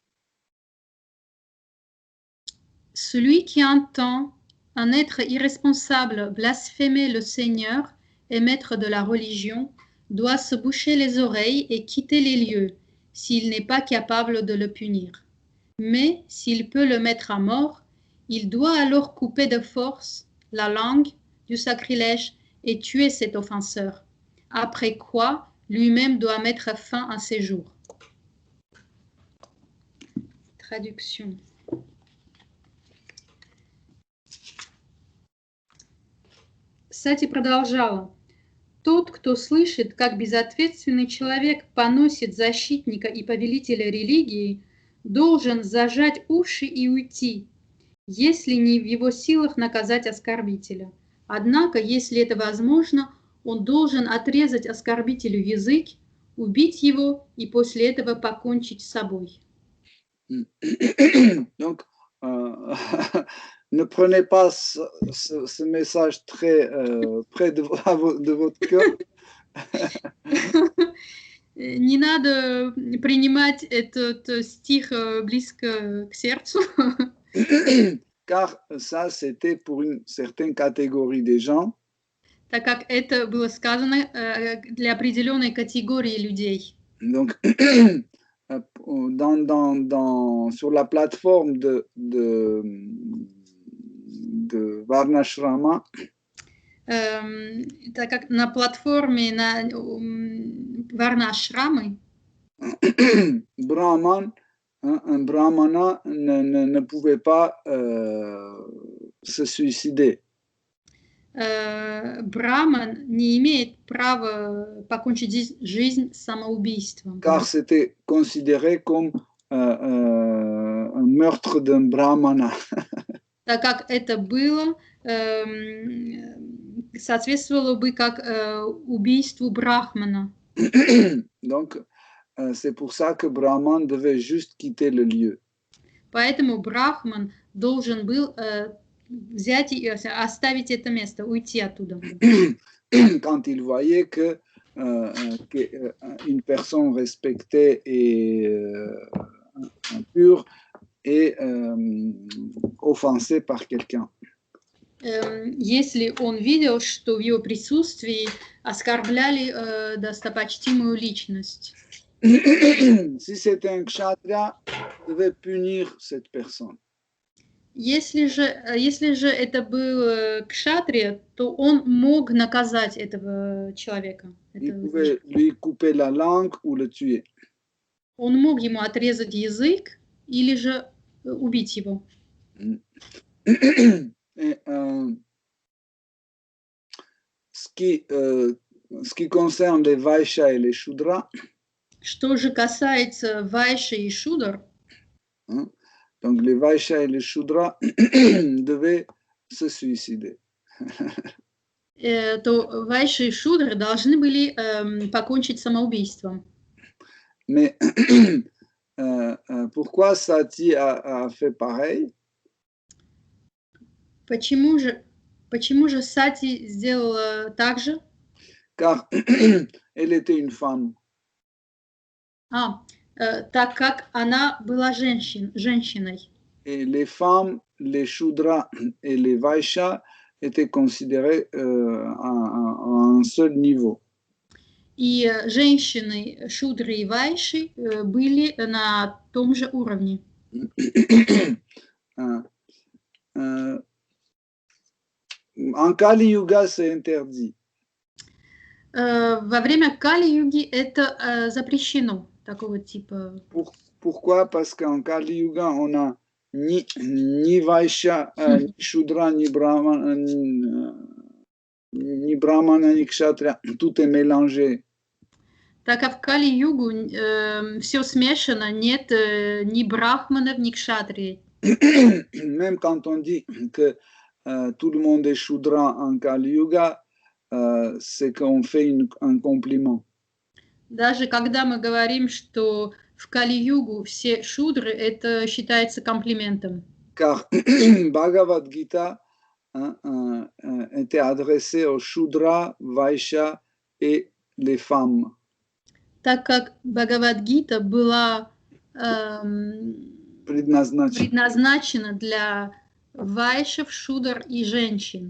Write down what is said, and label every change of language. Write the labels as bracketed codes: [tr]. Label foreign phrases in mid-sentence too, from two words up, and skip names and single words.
[fr] Celui qui entend un être irresponsable blasphémer le Seigneur et maître de la religion doit se boucher les oreilles et quitter les lieux s'il n'est pas capable de le punir. Mais s'il peut le mettre à mort, il doit alors couper de force la langue du sacrilège et tuer cet offenseur, après quoi lui-même doit mettre fin à ses jours. Traduction. [ru] Сати продолжала. Тот, кто слышит, как безответственный человек поносит защитника и повелителя религии, должен зажать уши и уйти, если не в его силах наказать оскорбителя. Однако, если это возможно, он должен отрезать оскорбителю язык, убить его и после этого покончить с собой. [fr] Donc, ne prenez pas ce message très près de votre cœur. [ru] Не надо принимать этот стих близко к сердцу. [fr] Car ça, c'était pour une certaine catégorie des gens. [ru] Так как это было сказано для определенной категории людей. [fr] Donc, sur la plateforme de Varnashrama, [ru] так как на платформе Варнашрамы [fr] un brahmana ne pouvait pas se suicider. [ru] Браман не имеет права покончить жизнь самоубийством. [fr] Car c'était considéré comme un meurtre d'un brahmana. [ru] Так как это было, соответствовало бы как убийству брахмана. [fr] Donc, c'est pour ça que Brahman devait juste quitter le lieu. [ru] Поэтому брахман должен был взять и оставить это место, уйти оттуда. [fr] Quand il voyait que une personne respectée et impure est offensée par quelqu'un. [ru] Если он видел, что в его присутствии оскорбляли достопочтимую личность. [fr] Si c'était un kshatriya, il devait punir cette personne. [ru] Если же это был кшатрия, то он мог наказать этого человека. [fr] Il pouvait lui couper la langue ou le tuer. [ru] Он мог ему отрезать язык или же убить его. [fr] Et, ce qui concerne les Vaishya et les Shudra, [ru] что же касается Вайши и Шудр, [fr] donc les Vaishya et les Shudra devaient se suicider. [ru] То Вайши и Шудр должны были покончить самоубийством. [fr] Mais pourquoi Sati a fait pareil? [ru] Почему же Сати сделала так же? [fr] Car elle était une femme. [ru] Так как она была женщиной. [fr] Et les femmes, les Shudras et les Vaishas étaient considérées à un seul niveau. [ru] И женщины Шудры и Вайши были на том же уровне. [fr] En Kali Yuga, c'est interdit. [ru] Во время Кали-юги это запрещено, такого типа. [fr] Pourquoi? Parce qu'en Kali Yuga, on a ni Vaishya, ni Shudra, ni Brahmana, ni Kshatriya, tout est mélangé. [ru] Так как в Кали-югу все смешано, нет ни брахманов, ни кшатрий. [fr] Même quand on dit que tout le monde est Shudra en Kali Yuga, c'est qu'on fait un compliment. [ru] Даже когда мы говорим, что в Кали-югу все шудры, это считается комплиментом. [fr] Car Bhagavad Gita était adressé aux Shudra, Vaishya et les femmes. [ru] Так как Бхагавад-гита была предназначена для вайшев, шудр и женщин.